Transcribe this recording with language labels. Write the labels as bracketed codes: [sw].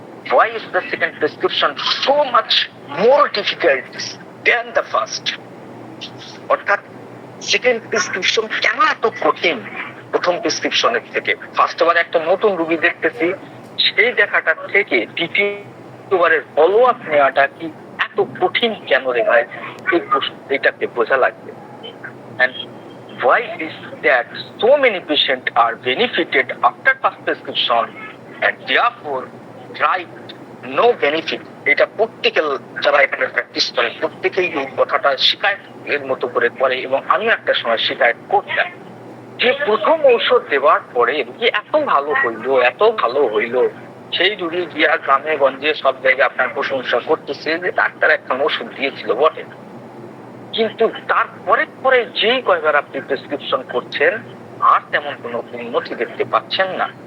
[en] Why is the second prescription so much more difficult than the first? [bn] অর্থাৎ second prescription কেন এত কঠিন প্রথম প্রেসক্রিপশনের থেকে? ফার্স্টবারে একটা নতুন রোগী দেখতেছি, সেই দেখাটা থেকে দ্বিতীয়বারের ফলো আপ নেওয়াটা কি এত কঠিন কেন রে ভাই? এটাকে বোঝা লাগবে। [en] And why is that so many patients are benefited after first prescription and therefore right no benefit? [bn] এটা প্রত্যেকের যারা এখানে প্র্যাকটিস করে প্রত্যেকেই এই কথাটা শিকায়তের মতো করে করে এবং আমি একটা সময় শিকায়ত করতাম যে প্রথম ঔষধ দেওয়ার পরে রুগী এত ভালো হইলো সেই রুগী গিয়া গ্রামে গঞ্জে সব জায়গায় আপনার প্রশংসা করতেছে যে ডাক্তার একটা ওষুধ দিয়েছিল বটে, কিন্তু তারপরে পরে যেই কয়বার আপনি প্রেসক্রিপশন করছেন আর তেমন কোনো উন্নতি দেখতে পাচ্ছেন না।